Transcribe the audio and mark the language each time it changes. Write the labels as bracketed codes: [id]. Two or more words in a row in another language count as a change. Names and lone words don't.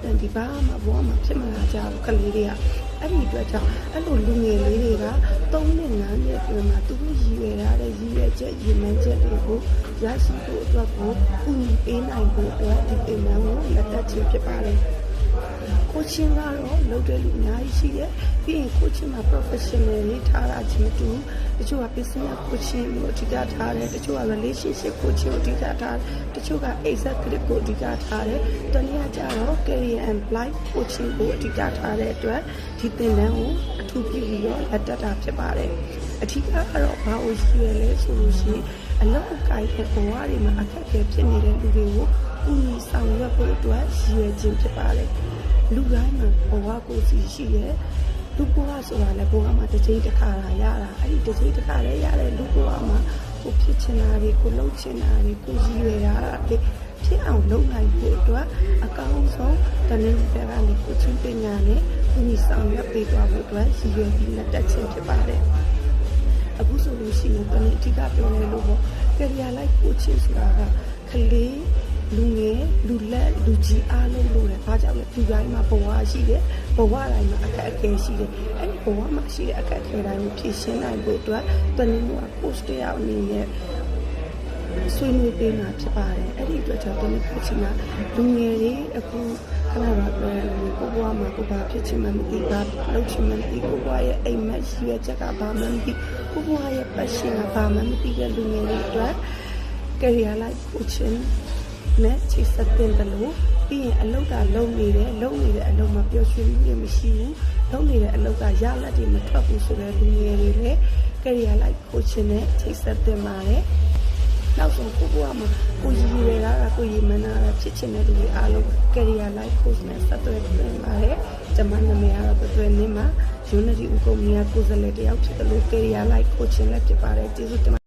[my] န်တီဘာမှဘဝမှာဖြစ်မလာကြဘူးကလေးတွေကအဲ့ဒီအတွက်ကြောင့်အဲ့လိုလူငယ်လေးတွေက3နှစ်5နှစ်အတွင်းမှာသူတို့ရည်ရွယ်ရတဲ့ရည်ရွယ်ချက်ရည်မှန်းချက်တွေကိုရရှိဖို့အတွက်ကိုကူညီပေးနိုင်ဖို့အတွက်ဒီပင်ပန်းကိုလက်တက်ခြင်းဖြစ်ပါတယ်ကိုချင်းကတော့လုပ်တဲ့လူအများကြီးရှိတယ်ပြီးရင်ကိုချင်းမှာ professional လေးထားတာချင်းတူတချို့က [en] business coaching [my] ကိုအဓိကထားတယ်တချို့က [en] relationship coaching [my] ကိုအဓိကထားတယ်တချို့က executive ကိုအဓိကထားတယ်တနည်းကျတော့ [en] career and life coaching [my] ကိုအဓိကထားတဲ့အတွက်ဒီသင်တန်းကိုအထူးပြုပြီးတော့လက်တက်တာဖြစ်ပါတယ်အဓိကကတော့ဘာလို့ရှိရလဲဆိုလို့ရှိရင်အလုပ်အကိုင်တဲ့ဘဝတွေမှာအခက်အခဲဖြစ်နေတဲ့လူတွေကိုကူညီဆောင်ရွက်ဖို့အတွက်ရည်ရွယ်ခြင်းဖြစ်ပါတယ်လူတိုင်းမှာဘဝကိုစီရှိရဲ့လူဘဝဆိုတာလည်းဘဝ မှာတစ်ချိန်တစ်ခါလာရတာအဲ့ဒီတစ်ချိန်တစ်ခါလည်းရတဲ့လူဘဝမှာကိုဖြစ်ချင်တာတွေကိုလုပ်ချင်တာတွေကိုရည်ရွယ်တာတွေဖြစ်အောင်လုပ်နိုင်ဖို့အတွက်အကောင်းဆုံးတနည်းပြကနေကိုချင်းပညာနဲ့ကူညီဆောင်ရွက်ပေးသွားဖို့အတွက်ရည်ရွယ်ပြီးလက်တက်ခြင်းဖြစ်ပါတယ်အခုဆိုလို့ရှိရင်တနည်း အဓိကပြောနေလို့ပေါ့ [en] career life coaching [my] ဆိုတာကကလေးလူငယ်လူလက်လူကြီးအားလုံးလို့လည်းဘာကြောင့်လဲဒီတိုင်းမှာဘဝရှိတယ်ဘဝတိုင်းမှာအခက်အခဲရှိတယ်အဲ့ဒီဘဝမှာရှိတဲ့အခက်အခဲတိုင်းကိုဖြေရှင်းနိုင် ဖို့အတွက်တနည်းက post တယောက်အနေနဲ့ဆွေးနွေးပေးမှာဖြစ်ပါတယ်အဲ့ဒီအတွက်ကြောင့်တနည်းဖြစ်ချင်တာလူငယ်တွေအခုခဏတော့ပြောရလို့ကိုဘဝမှာကိုဘာဖြစ်ချ င်မှမသိဘာလုပ်ချင်မှမသိကိုဘဝရဲ့အိမ်မက်ရှိရချက်ကဘာမှမသိကိုဘဝရဲ့ passion ကဘာမှမသိတဲ့လူငယ် တွေအတွက် [en] career life coaching [my] နဲ့ချိတ်ဆက်တင်တယ်လို့ပြီးရင်အလုပ်ကလုပ်နေတယ်လုပ်နေတဲ့အလုပ်မှာပျော်ရွှင်မှုတွေမရှိဘူးလုပ်နေတဲ့အလုပ်ကရလဒ်တွေမထွက်ဘူးဆိုတဲ့လူငယ်တွေလည်း [en] career life coaching [my] နဲ့ချိတ်ဆက်တင်ပါတယ်နောက်ဆုံးကိုဘွားမှာကိုရည်ရွယ်တာကကိုရည်မှန်းတာဖြစ်ချင်တဲ့လူတွေအားလုံး [en] career life coach [my] နဲ့ဆက်သွယ်တင်ပါတယ်ကျွန်မနာမည်ကတော့တွယ်နေမှာ Unity ဥက္ကုမ္ပဏီကိုယ်စားလှယ်တယောက်ဖြစ်တယ်လို့ [en] career life coaching [my] လည်းဖြစ်ပါတယ်ကျေးဇူးတင်